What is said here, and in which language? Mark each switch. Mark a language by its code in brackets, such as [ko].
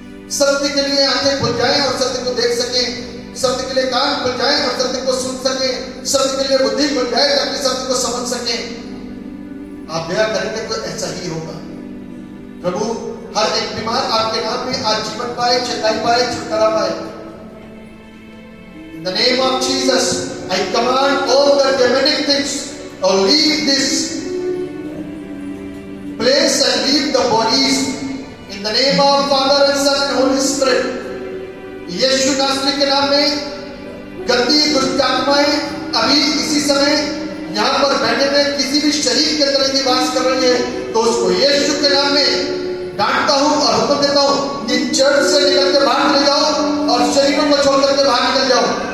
[hi] सत्य के लिए आंखें खुल जाएं और सत्य को देख सकें। सत्य के लिए कान खुल जाएं और सत्य को सुन सकें। सत्य के लिए बुद्धि खुल जाए ताकि सत्य को समझ सकें। आप दया करेंगे तो ऐसा ही होगा। प्रभु हर एक बीमार आपके नाम में आज जीवन पाए, चंगाई पाए, छुटकारा पाए। [en] In the name of Jesus, I command all the demonic things to leave this place and leave the bodies. In the name of Father and Son and Holy Spirit. [hi] यीशु नासरी के नाम में गंदी दुष्ट आत्माएं अभी इसी समय यहाँ पर बैठे हुए किसी भी शरीर के तरह की वास कर रही है, तो उसको यीशु के नाम में डांटता हूँ और हुक्म देता हूँ कि चर्च से निकल के बाहर निकल जाओ और शरीरों को छोड़ करके बाहर निकल जाओ।